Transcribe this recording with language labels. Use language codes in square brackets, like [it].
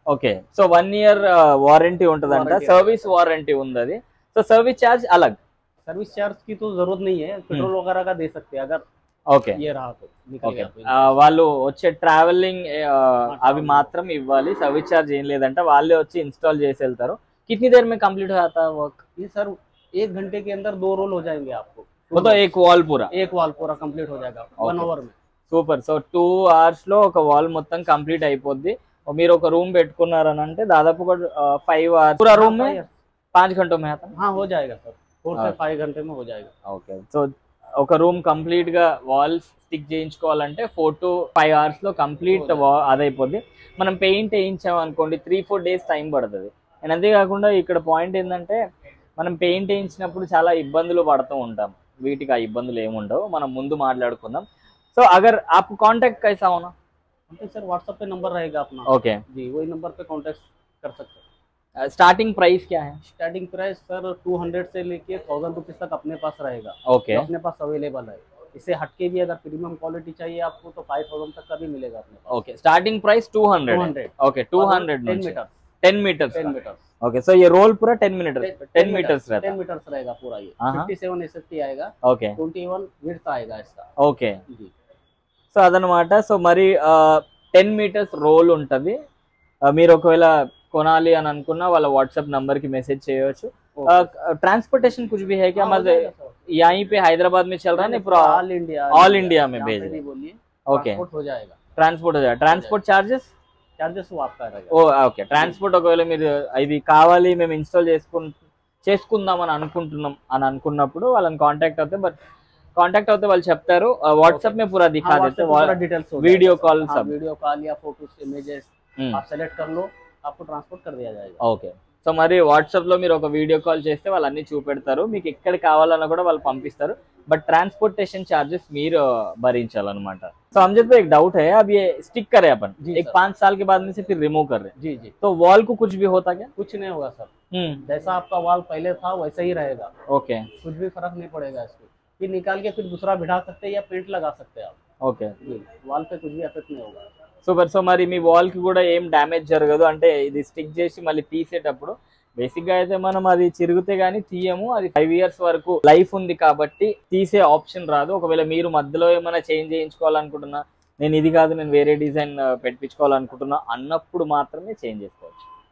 [te] Okay, so 1 year warranty ఉంటదంట, service warranty ఉంది అది. సో సర్వీస్ చార్జ్ अलग? [hi] सर्विस चार्ज की तो जरूरत नहीं है, पेट्रोल वगैरह का दे सकते हैं अगर [te] ఓకే [hi] ये रहा तो निकल गया तो. [te] వాళ్ళు వచ్చే ట్రావెలింగ్ అవి మాత్రం ఇవ్వాలి, సర్వీస్ చార్జ్ ఏం లేదంట. వాళ్ళే వచ్చి ఇన్స్టాల్ చేసి వెళ్తారు. [hi] कितनी देर में कंप्लीट हो जाता है वर्क? ये सर 1 घंटे के अंदर 2 रोल हो जाएंगे आपको. वो तो एक वॉल पूरा 1 वॉल पूरा कंप्लीट हो जाएगा 1 आवर में. [te] సూపర్. సో 2 hours లో ఒక వాల్ మొత్తం కంప్లీట్ అయిపోద్ది. మీరు ఒక రూమ్ పెట్టుకున్నారని అంటే దాదాపు 5 hours [hi] पूरा रूम में 5 घंटों में आता है. हाँ हो जाएगा सर, 4 से 5 घंटे में हो जाएगा. [te] ఓకే, సో ఒక రూమ్ కంప్లీట్ గా వాల్స్ స్టిక్ చేయించుకోవాలంటే 4 to 5 hours లో కంప్లీట్ అదైపోద్ది. మనం పెయింట్ వేయించాం అనుకోండి 3-4 days టైం పడుతుంది. అండ్ అంతేకాకుండా ఇక్కడ పాయింట్ ఏంటంటే మనం పెయింట్ వేయించినప్పుడు చాలా ఇబ్బందులు పడుతూ ఉంటాం, వీటికి ఆ ఇబ్బందులు ఏముండవు, మనం ముందు మాట్లాడుకుందాం. సో [hi] అగర్ आप कांटेक्ट कैसा होना? सर व्हाट्सएप पे नंबर रहेगा अपना. ओके जी, वही नंबर पे कांटेक्ट कर सकते हैं. स्टार्टिंग प्राइस क्या है? स्टार्टिंग प्राइस सर 200 से लेके 1000 रुपीज तक अपने पास रहेगा. ओके, अपने पास अवेलेबल है. इससे हटके भी अगर प्रीमियम क्वालिटी चाहिए आपको तो 5000 तक का भी मिलेगा अपने पास. Okay, starting price 200. Okay, 200 10 metre 10 metres. 10 metre. Okay, सो ये रोल पूरा 10 मीटर्स रहता 10 मीटर्स रहेगा पूरा. ये 57 एसएफटी आएगा. ओके, 21 विड्थ आएगा इसका. [te] ఓకే, [hi] जी. [te] సో అదనమాట. సో మరి 10 మీటర్స్ రోల్ ఉంటుంది. మీరు ఒకవేళ కొనాలి అని అనుకున్నా వాళ్ళ వాట్సాప్ నంబర్ की मैसेज చేయొచ్చు. [hi] ट्रांसपोर्टेशन कुछ भी है क्या? मतलब यहीं पे हैदराबाद में चल रहा है ना पूरा? ऑल इंडिया में भेज रहे हैं. [te] ఓకే [hi] ट्रांसपोर्ट हो जाएगा, [te] ట్రాన్స్పోర్ట్ చార్జెస్ [hi] चार्जेस वो आपका रहेगा। [te] ఓ ఓకే ట్రాన్స్పోర్ట్ ఒకవేళ మీరు ఇది కావాలి మేము ఇన్స్టాల్ చేసుకుందాం అని అనుకున్నప్పుడు వాళ్ళని కాంటాక్ట్ అవుతే బట్ [hi] कांटेक्ट होते [te] వాళ్ళు చెప్తారు వాట్సాప్ [hi] में पूरा दिखा देते हैं डिटेल्स वीडियो कॉल सब वीडियो कॉल या फोटोस इमेजेस आप सेलेक्ट कर लो, आपको ट्रांसपोर्ट कर दिया जाएगा। [te] ఓకే సో మరి వాట్సాప్ లో మీరు ఒక వీడియో కాల్ చేస్తే వాళ్ళు అన్ని చూపెడతారు, మీకు ఎక్కడ కావాలన్నా కూడా వాళ్ళు పంపిస్తారు, बट ट्रांसपोर्टेशन चार्जेस మీరు భరించాలన్నమాట। [hi] तो अमजद भाई एक डाउट है, अब ये स्टिक करे अपन एक 5 साल के बाद में से फिर रिमूव कर रहे हैं, जी जी, तो वॉल को कुछ भी होता क्या? कुछ नहीं होगा सर, जैसा आपका वॉल पहले था वैसा ही रहेगा। ओके कुछ भी फर्क नहीं पड़ेगा इसको, फिर निकाल के फिर दूसरा बिठा सकते हैं या पेंट लगा सकते हैं आप। [te] ఓకే [hi] वॉल पे कुछ भी एफेक्ट नहीं होगा। [te] సూపర్। సో మరి మీ వాల్ కి కూడా ఏం డ్యామేజ్ జరగదు అంటే ఇది స్టిక్ చేసి మళ్ళీ తీసేటప్పుడు బేసిక్ గా అయితే మనం అది చిరిగితే గానీ తీయము, అది 5 years వరకు లైఫ్ ఉంది కాబట్టి తీసే ఆప్షన్ రాదు। ఒకవేళ మీరు మధ్యలో ఏమైనా చేంజ్ చేయించుకోవాలనుకుంటున్నా, నేను ఇది కాదు నేను వేరే డిజైన్ పెట్టించుకోవాలనుకుంటున్నా అన్నప్పుడు మాత్రమే చేంజ్ చేసుకోవచ్చు।